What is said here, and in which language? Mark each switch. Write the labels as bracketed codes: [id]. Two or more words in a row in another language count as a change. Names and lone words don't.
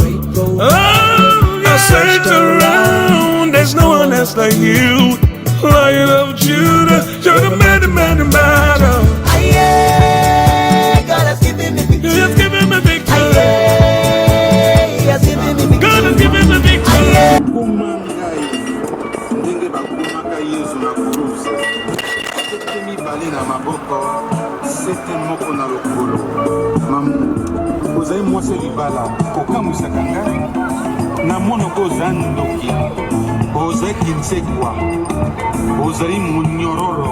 [en] Oh, I searched around, there's no one else like you. Lion of Judah, you're the man, the man, the man. God has given me victory. He has given me victory. He has given me victory. God has given me victory. [ln] Ndenge bakumaka Yesu na kurusa. Tete mibale na maboko, sete moko na lokolo. Mamu, ozali mwasi libala, kokamwisaka ngai. Na monoko oza ndoki, ozalaki nsekwa, ozali monyororo.